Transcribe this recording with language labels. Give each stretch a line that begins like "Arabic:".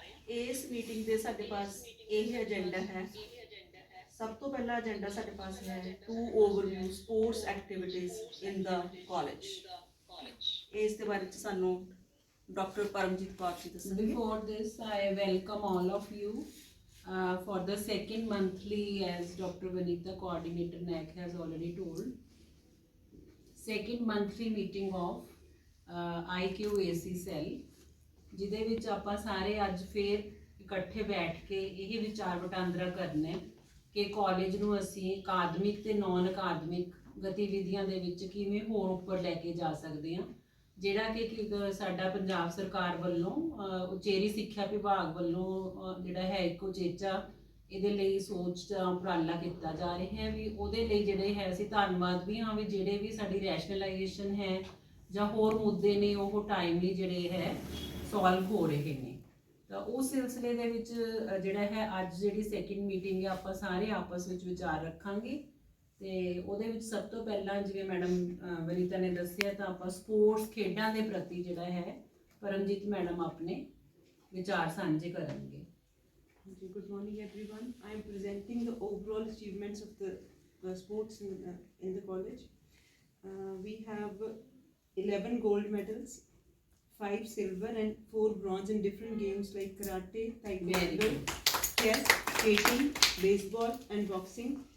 Punjabi: ਇਸ ਮੀਟਿੰਗ ਦੇ ਸਾਡੇ ਪਾਸ ਇਹ ਏਜੰਡਾ ਹੈ। ਸਭ ਤੋਂ ਪਹਿਲਾ ਏਜੰਡਾ ਸਾਡੇ ਪਾਸ ਹੈ
English: To overview sports activities in the college.
Punjabi: ਇਸ ਦੇ ਬਾਰੇ ਚ ਸਾਨੂੰ ਡਾਕਟਰ ਪਰਮਜੀਤ ਕੌਰ ਜੀ ਦੱਸਣਗੇ।
English: Before this, I welcome all of you for the second monthly, as Dr. Vanita, Coordinator NAC, has already told. Second monthly meeting of IQAC cell,
Punjabi: ਜਿਹਦੇ ਵਿੱਚ ਆਪਾਂ ਸਾਰੇ ਅੱਜ ਫੇਰ ਇਕੱਠੇ ਬੈਠ ਕੇ ਇਹ ਵਿਚਾਰ ਵਟਾਂਦਰਾ ਕਰਨਾ ਕਿ ਕਾਲਜ ਨੂੰ ਅਸੀਂ ਅਕਾਦਮਿਕ ਤੇ ਨਾਨ ਅਕਾਦਮਿਕ ਗਤੀਵਿਧੀਆਂ ਦੇ ਵਿੱਚ ਕਿਵੇਂ ਹੋਰ ਉੱਪਰ ਲੈ ਕੇ ਜਾ ਸਕਦੇ ਹਾਂ, ਜਿਹੜਾ ਕਿ ਸਾਡਾ ਪੰਜਾਬ ਸਰਕਾਰ ਵੱਲੋਂ ਉਚੇਰੀ ਸਿੱਖਿਆ ਵਿਭਾਗ ਵੱਲੋਂ ਜਿਹੜਾ ਹੈ ਇੱਕ ਉਚੇਚਾ ਇਹਦੇ ਲਈ ਸੋਚ ਦਾ ਉਪਰਾਲਾ ਕੀਤਾ ਜਾ ਰਿਹਾ ਹੈ। ਵੀ ਉਹਦੇ ਲਈ ਜਿਹੜੇ ਹੈ ਅਸੀਂ ਧੰਨਵਾਦ ਵੀ ਹਾਂ ਵੀ ਜਿਹੜੇ ਵੀ ਸਾਡੀ ਰੈਸ਼ਨਲਾਈਜੇਸ਼ਨ ਹੈ ਜਾਂ ਹੋਰ ਮੁੱਦੇ ਨੇ ਉਹ ਟਾਈਮਲੀ ਜਿਹੜੇ ਹੈ ਸੋਲਵ ਹੋ ਰਹੇ ਨੇ। ਤਾਂ ਉਸ ਸਿਲਸਿਲੇ ਦੇ ਵਿੱਚ ਜਿਹੜਾ ਹੈ ਅੱਜ ਜਿਹੜੀ ਸੈਕਿੰਡ ਮੀਟਿੰਗ ਹੈ ਆਪਾਂ ਸਾਰੇ ਆਪਸ ਵਿੱਚ ਵਿਚਾਰ ਰੱਖਾਂਗੇ। ਤੇ ਉਹਦੇ ਵਿੱਚ ਸਭ ਤੋਂ ਪਹਿਲਾਂ ਜਿਵੇਂ ਮੈਡਮ ਵਨੀਤਾ ਨੇ ਦੱਸਿਆ ਤਾਂ ਆਪਾਂ ਸਪੋਰਟਸ ਖੇਡਾਂ ਦੇ ਪ੍ਰਤੀ ਜਿਹੜਾ ਹੈ ਪਰਮਜੀਤ ਮੈਡਮ ਆਪਣੇ ਵਿਚਾਰ ਸਾਂਝੇ ਕਰਨਗੇ।
English: Good morning everyone. I am presenting the overall achievements of the sports in the college. We have 11 gold medals, 5 silver and 4 bronze in different games like karate, taekwondo, chess, skating, baseball and boxing.